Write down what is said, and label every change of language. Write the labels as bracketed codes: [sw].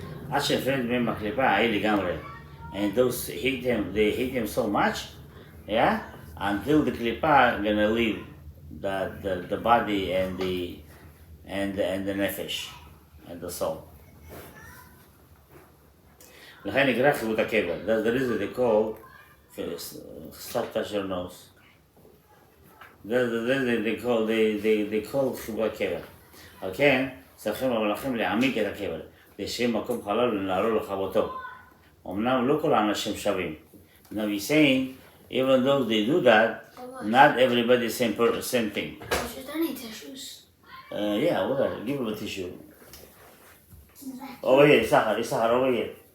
[he] עד שהפרד בהם הקליפה ההיא לגמרי. [en] And those hit him so much, until the klipa gonna leave the body and the nefesh and the soul. [he] לכן נקרא חיבות הקבר. [en] That's the reason they call, stop touch your nose. That's the reason they call [he] חיבות הקבר. על כן, צריכים המלאכים להעמיק את הקבר, שיהיה מקום חלל ולנערו לכבותו. אמנם לא כל האנשים שווים. [en] Now he's saying, even though they do that, not everybody is same thing. Tissues, I need tissues. Yeah, whatever. Give him a tissue. Over here, Isahar, over here.